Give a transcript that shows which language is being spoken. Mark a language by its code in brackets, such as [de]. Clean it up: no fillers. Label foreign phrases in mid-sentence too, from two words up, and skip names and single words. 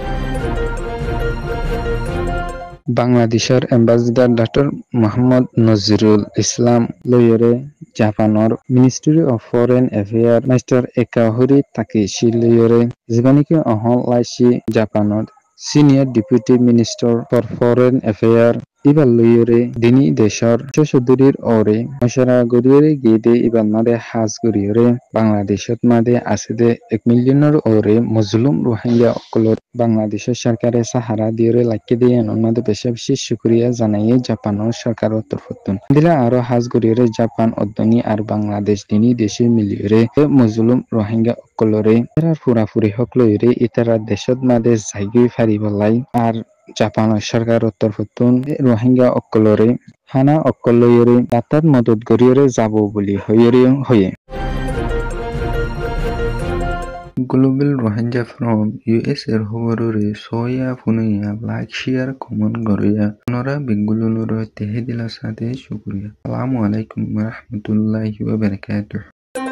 [rhg] বাংলাদেশের এম্বাসিডার ডক্টর মোহাম্মদ নজিরুল ইসলাম লইরে জাপানের [en] ministry of foreign affair [rhg] মাস্টার একাহরি তাকেশি লইরে জীবানিকে অহল লাইসি জাপানের [en] senior deputy minister for foreign affair [rhg] Iba loyore dini desor chosudrir ore mashara guriore gede iban made has guriore Bangladeshot made aside 1 millioner ore Muslim Rohingya okolor Bangladesher সরকারে সাহারা দিয়রে লাইকে দিয়ে মধ্যে বেশি বেশি শুকরিয়া জানাইয়ে জাপানের সরকারের তরফতুন দিলা আরো হাজ গরিয়রে জাপান অদ্দনি আর বাংলাদেশ দিনী দেশে মিলিয়রে মুসলিম রোহিঙ্গা অকলরে এরা পুরাপুরি হক লইরে ইতারা দেশত মাদে জায়গি ফারিবলাই আর জাপানের সরকারের তরফতুন রোহিঙ্গা অকলরে হানা অকলয়রে দাতাত মদত গরিয়রে যাব বলি হয়ে Global Rohingya from US এর খবররে সয়া ফুনিয়া [en] like share comment [rhg] গরিয়া নরা বিগুলুলুর তেহেদিলা সাথে শুকরিয়া [ar] السلام عليكم ورحمة الله وبركاته